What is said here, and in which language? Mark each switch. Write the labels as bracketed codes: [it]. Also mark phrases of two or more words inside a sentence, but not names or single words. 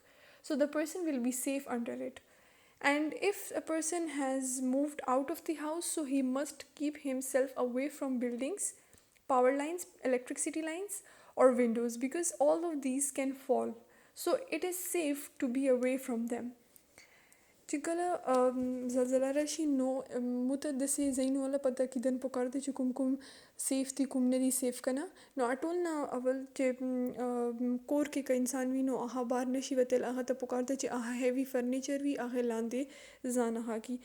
[en] So the person will be safe under it. And if a person has moved out of the house, so he must keep himself away from buildings, power lines, electricity lines or windows, because all of these can fall. So it is safe to be away from them. [ps] چې کله زلزله راشي نو موږ ته داسې ځایونو والا پته کېدن پکار دی چې کوم کوم سیف دي کوم نه دي سیف که نه. نو ټول نه اول چې کور کې که انسان وي نو هغه بار نشي وتل، هغه ته پکار دی چې هغه [en] heavy furniture [ps] وي هغه لاندې ځان هغه کي.